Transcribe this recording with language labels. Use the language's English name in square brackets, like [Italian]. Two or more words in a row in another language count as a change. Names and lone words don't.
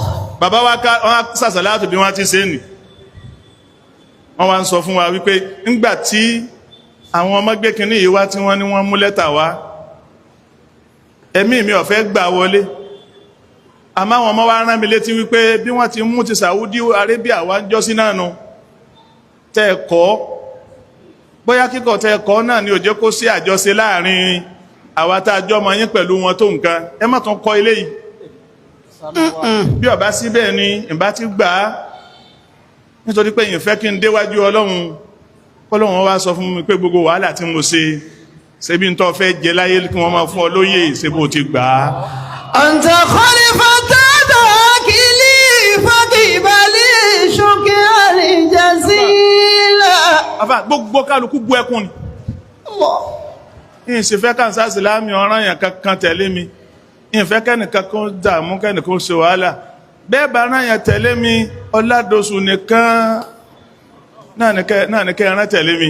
[Yoruba] bàbá wa sàṣàlátù bí wọ́n ti ṣe nì wọ́n wá ń sọ fún wa wípé ńgbà tí àwọn ọmọ gbé kìnní yìí wá tí wọ́n ní wọ́n mú lẹ́tà wá ẹ̀mí mi ò fẹ́ gbà wọlé àmọ́ àwọn ọmọ wa rán mi létí wípé bí wọ́n ti mú ti Saudi Arabia wá ń jọ́sí náà nu tẹ́ ẹ̀kọ́ bóyá kíkọ̀ tẹ́ ẹ̀kọ́ náà ni ó jẹ́ kó sí àjọṣe láàrin àwa tá a jọ mọ yín pẹ̀lú wọn tó nǹkan ẹ má tún kọ́ ilé yìí bí ó bá sí bẹ́ẹ̀ ni ìbá ti gbà á nítorí pé ìfẹ́ kí n déwájú Ọlọ́run Ọlọ́run wá sọ fún mi pé gbogbo wàhálà tí mo ṣe ṣebí n tó fẹ́ jẹ láyé kí wọ́n máa fún ọ lóyè ṣe bó ti gbà á. [Arabic] Anta khalifata kili fakibali shukri jazila. [Yoruba] Àfà gbogbo kálukú bú ẹkún ni. Ìṣe fẹ́ kàn sáà sílámì ọ̀ràn yẹn kankan tẹ̀lé mi. Ìfẹ́ kẹ́nìkan kan dààmú kẹ́nìkan ṣe wàhálà. Bẹ́ẹ̀ bá rán yẹn tẹ̀lé mi Ọládòṣù nìkan náà ní kẹ́ ẹran tẹ̀lé mi.